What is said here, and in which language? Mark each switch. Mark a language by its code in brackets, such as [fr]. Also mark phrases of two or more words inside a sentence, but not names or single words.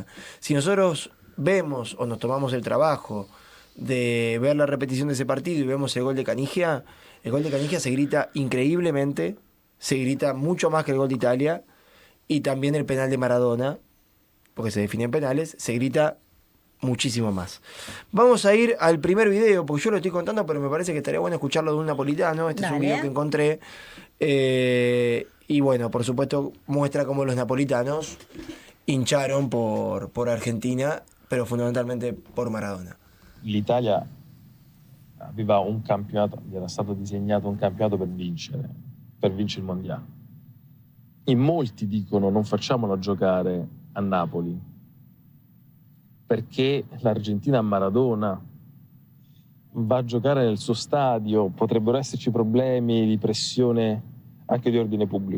[es] Si nosotros vemos o nos tomamos el trabajo de ver la repetición de ese partido y vemos el gol de Canigia se grita increíblemente, se grita mucho más que el gol de Italia, y también el penal de Maradona, porque se definen penales, se grita muchísimo más. Vamos a ir al primer video, porque yo lo estoy contando, pero me parece que estaría bueno escucharlo de un napolitano. Este es un Dale. video que encontré. Y bueno, por supuesto, muestra cómo los napolitanos hincharon por Argentina, pero fundamentalmente por Maradona. [it] L'Italia aveva un campionato, gli era stato disegnato un campionato per vincere il mondiale. In molti dicono non facciamolo giocare a Napoli, perché l'Argentina a Maradona va a giocare nel suo stadio, potrebbero esserci problemi di pressione anche di ordine pubblico.